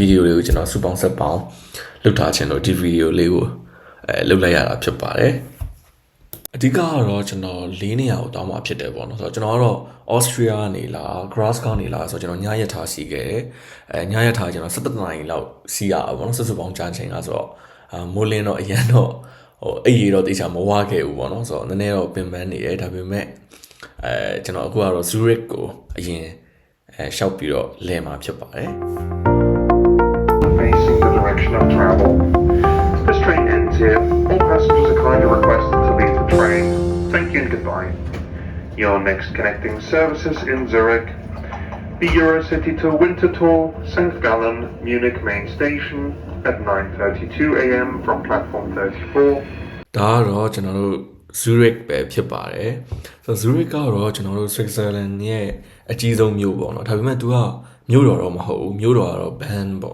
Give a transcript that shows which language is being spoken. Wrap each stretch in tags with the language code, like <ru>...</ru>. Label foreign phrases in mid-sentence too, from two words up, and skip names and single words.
<my>ဒီယိုလေးကိုကျွန်တော်စုပေါင်းဆက်ပေါင်းလုပ်ထားခြင်းလို့ဒီဗီဒီယိုလေးကိုလုပ်လိုက်ရတာဖြစ်ပါတယ်အဓိကကတော့ကျွန်တော်၄နေရာကိုတောင်းမှဖြစ်တယ်ပေါ့နော်ဆိုတော့ကျွန်တော်ကတော့ Austria ကနေလာ Glasgow ကနေလာဆိုတော့ကျွန်တော်ညရက်ထားစီခဲ့တယ်ညရက်ထားကျွန်တော်17နာရီလောက်စီးရအောင်ပေါ့နော်စုပေါင်းကြာချိန်ကဆိုတော့မိုးလင်းတော့အရန်တော့အိပ်ရတော့တိကျမဝခဲ့ဘူးပေါ့နော်ဆိုတော့နည်းနည်းတော့ပင်ပန်းနေတယ်ဒါပေမဲ့ကျွန်တော်အခုကတော့ Zurich ကိုအရင်ရှောက်ပြီးတော့လဲမှာဖြစ်ပါတယ်</my> <en>Facing the direction of travel. This train ends here. All passengers are kindly requested to leave the train. Thank you and goodbye. Your next connecting services in Zurich. The Eurocity to Winterthur, St. Gallen, Munich main station at 9:32 a.m. from platform 34.</en> <my>ဒါကတော့ကျွန်တော်တို့ Zurich ပဲဖြစ်ပါတယ်ဆိုတော့ Zurich ကတော့ကျွန်တော်တို့ Switzerland ရဲ့အကြီးဆုံးမြို့ပေါ့နော်ဒါပေမဲ့ तू ကမြို့တော်တော့မဟုတ်ဘူးမြို့တော်ကတော့ Bern ပေါ့</my>